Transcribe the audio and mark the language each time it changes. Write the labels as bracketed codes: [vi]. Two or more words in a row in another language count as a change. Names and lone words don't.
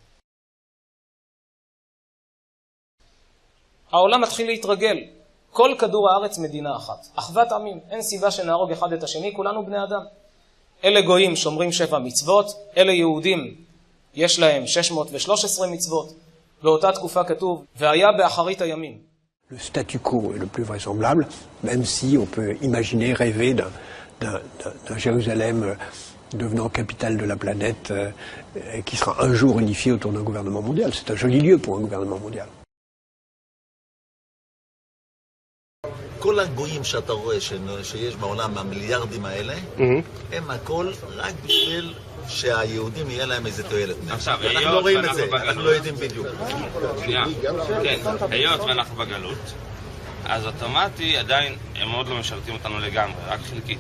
[he] העולם מתחיל להתרגל. כל כדור הארץ מדינה אחת. אחוות עמים. אין סיבה שנהרוג אחד את השני, כולנו בני אדם. אלה גויים שומרים 7 מצוות, אלה יהודים יש להם 613 מצוות. באותה תקופה כתוב, והיה באחרית הימים. [fr] Le statu quo est le plus vraisemblable, même si on peut imaginer, rêver d'un Jérusalem devenant capitale de la planète qui sera un jour unifié autour d'un gouvernement mondial. C'est un joli lieu pour un gouvernement mondial. [he] כל הגויים שאתה רואה שיש בעולם, המיליארדים האלה, הם הכל רק בשביל שהיהודים יהיה להם איזה תועלת. אנחנו לא רואים את זה, אנחנו לא יודעים בדיוק. שנייה, כן, היות ואנחנו בגלות, אז אוטומטי עדיין הם עוד לא משרתים אותנו לגמרי, רק חלקית.